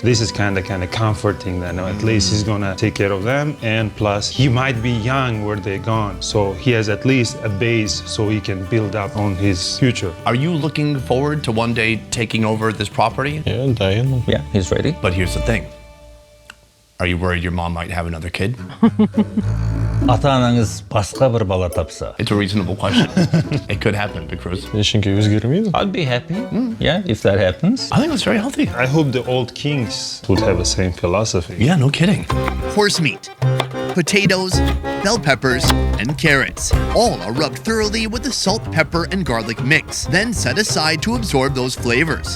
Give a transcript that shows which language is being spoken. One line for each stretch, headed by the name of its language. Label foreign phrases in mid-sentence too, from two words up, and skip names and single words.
English: This is kind of comforting that at least he's gonna take care of them, and plus he might be young where they're gone, so he has at least a base so he can build up on his future. Are you looking forward to one day taking over this property? Yeah, he's ready. But here's the thing. Are you worried your mom might have another kid?
Kazakh: Ата-анаңыз басқа бір бала тапса.
English: It's a reasonable question. It could happen, Bekruz. I'd be happy, yeah, if that happens. I think that's very healthy. I hope the old kings would have the same philosophy. Yeah, no kidding. Horse meat, potatoes, bell peppers, and carrots. All are rubbed thoroughly with the salt, pepper, and garlic mix, then set aside to absorb those flavors.